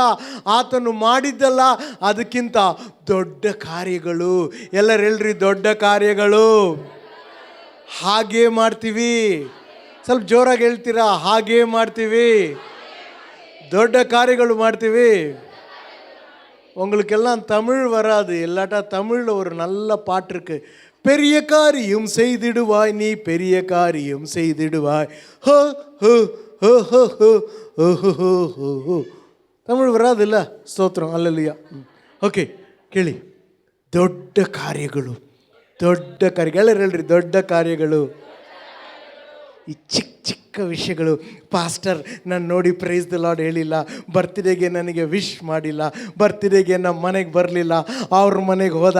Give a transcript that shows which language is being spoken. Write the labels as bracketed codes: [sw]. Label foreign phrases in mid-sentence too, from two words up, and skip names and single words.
[kn] ಆತನು ಮಾಡಿದ್ದಲ್ಲ, ಅದಕ್ಕಿಂತ ದೊಡ್ಡ ಕಾರ್ಯಗಳು. ಎಲ್ಲರೂ ಹೇಳ್ರಿ, ದೊಡ್ಡ ಕಾರ್ಯಗಳು. ಹಾಗೇ ಮಾಡ್ತೀವಿ. ಸ್ವಲ್ಪ ಜೋರಾಗಿ ಹೇಳ್ತೀರಾ? ಹಾಗೇ ಮಾಡ್ತೀವಿ, ದೊಡ್ಡ ಕಾರ್ಯಗಳು ಮಾಡ್ತೀವಿ. [ta] உங்களுக்கெல்லாம் தமிழ் வராது, இல்லாட்டா தமிழில் ஒரு நல்ல பாட்டு இருக்கு. பெரிய காரியம் செய்திடுவாய் நீ, பெரிய காரியம் செய்திடுவாய். ஹோ ஹோ ஹோ ஹோ ஹோ ஹோ ஹோ ஹோ. தமிழ் வராது [kn] ಇಲ್ಲ? ಸ್ತೋತ್ರ, ಅಲ್ಲೆಲೂಯಾ. ಓಕೆ, ಕೇಳಿ. ದೊಡ್ಡ ಕಾರ್ಯಗಳು, ದೊಡ್ಡ ಕಾರ್ಯಗಳು. ಎಲ್ಲರೂ ಹೇಳ್ರಿ, ದೊಡ್ಡ ಕಾರ್ಯಗಳು. ಈ ಚಿಕ್ಕ ಚಿಕ್ಕ ವಿಷಯಗಳು. ಪಾಸ್ಟರ್ ನಾನು ನೋಡಿ [en] praise the Lord [kn] ಹೇಳಿಲ್ಲ, ಬರ್ತ್ಡೇಗೆ ನನಗೆ ವಿಶ್ ಮಾಡಿಲ್ಲ, ಬರ್ತ್ಡೇಗೆ ನಮ್ಮ ಮನೆಗೆ ಬರಲಿಲ್ಲ, ಅವ್ರ ಮನೆಗೆ ಹೋದ.